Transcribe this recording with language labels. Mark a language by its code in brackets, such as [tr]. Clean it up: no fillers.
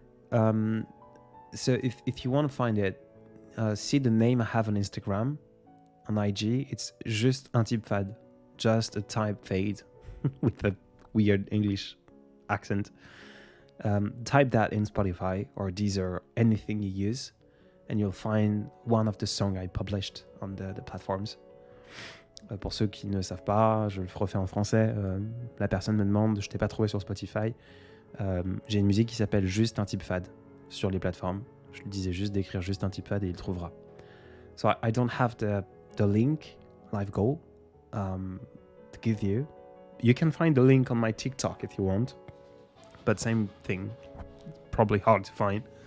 [en] So if you want to find it, see the name I have on Instagram, on IG. It's just un type fade. Just a type fade with a weird English accent. Type that in Spotify or Deezer, anything you use, and you'll find one of the songs I published on the platforms. [fr] Pour ceux qui ne savent pas, je le refais en français. La personne me demande, je t'ai pas trouvé sur Spotify. J'ai une musique qui s'appelle Juste un type fade sur les plateformes. Je lui disais juste d'écrire Juste un type fade et il trouvera. [en] So I don't have the link, live goal, to give you. You can find the link on my TikTok if you want, but same thing, probably hard to find.